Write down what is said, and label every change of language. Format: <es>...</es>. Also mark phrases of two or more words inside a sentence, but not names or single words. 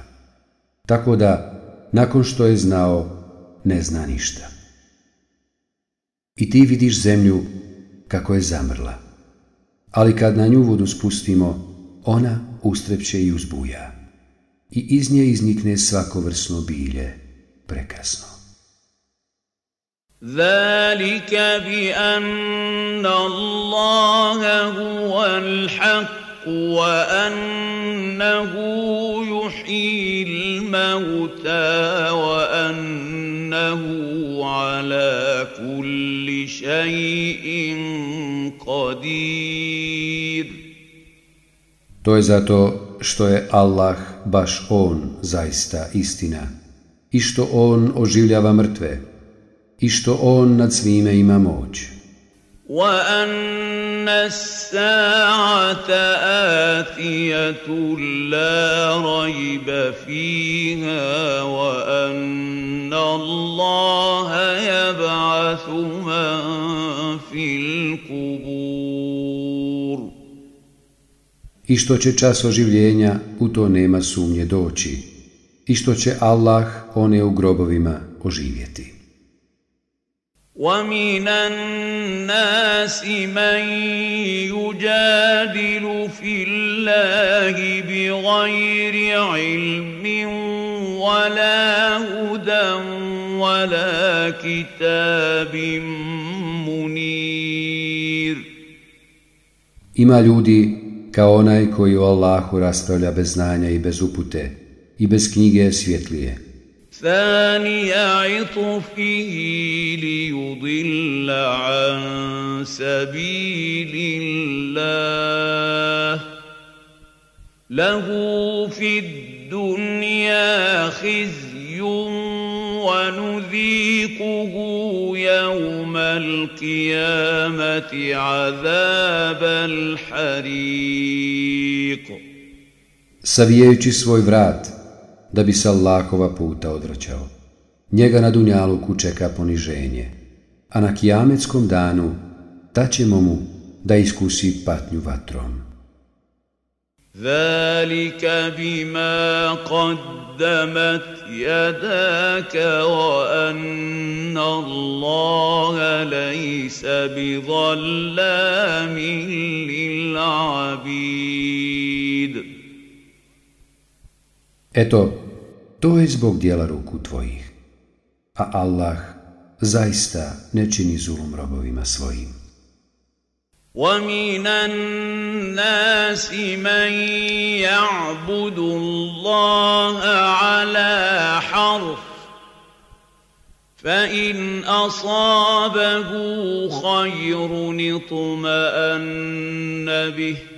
<bs>Tako da, nakon što je znao, ne zna ništa. I ti vidiš zemlju kako je zamrla, ali kad na nju vodu spustimo, ona ustrepće i uzbuja, i iz nje iznikne svakovrsno bilje prekrasno.</bs> <ar>ذلك بأن الله هو الحق وأنه يحيي الموتى وأنه على كل شيء قدير.</ar> <bs>To je zato što je Allah baš On zaista istina i što On oživljava mrtve i što On nad svime ima moć.</bs> <ar>وَأَنَّ السَّاعَةَ آتِيَةٌ لَا رَيْبَ فِيهَا وَأَنَّ اللَّهَ يَبْعَثُ مَن فِي الْقُبُورِ.</ar> <bs>I što će čas oživljenja, u to nema sumnje doći, i što će Allah one u grobovima oživjeti.</bs> <ar>وَمِنَ النَّاسِ مَن يُجَادِلُ فِي اللَّهِ بِغَيْرِ عِلْمٍ وَلَا هُدًى وَلَا كِتَابٍ مُنِيرٍ.</ar> <bs>Ima ljudi kao onaj koji o Allahu raspravlja bez znanja i bez upute i bez knjige svjetlije.</bs> <ar>ثاني عطفه ليضل عن سبيل الله له في الدنيا خزي ونذيقه يوم القيامة عذاب الحريق.</ar> <bs>Savijajući svoj vrat da bi se Allahova puta odvraćao, njega na dunjaluku čeka poniženje, a na kijametskom danu daćemo mu da iskusi patnju vatrom.</bs> <ar>ذَلِكَ بِمَا قَدَّمَتْ يَدَاكَ وَأَنَّ اللَّهَ لَيْسَ بِظَلَّامٍ لِلْعَبِيدِ.</ar> <bs>Eto, to je zbog dijela ruku tvojih, a Allah zaista ne čini zulum robovima svojim.</bs> <ar>وَمِنَ النَّاسِ مَن يَعْبُدُ اللَّهَ عَلَى حَرْفٍ فَإِنْ أَصَابَهُ خَيْرٌ اطْمَأَنَّ بِهِ</ar>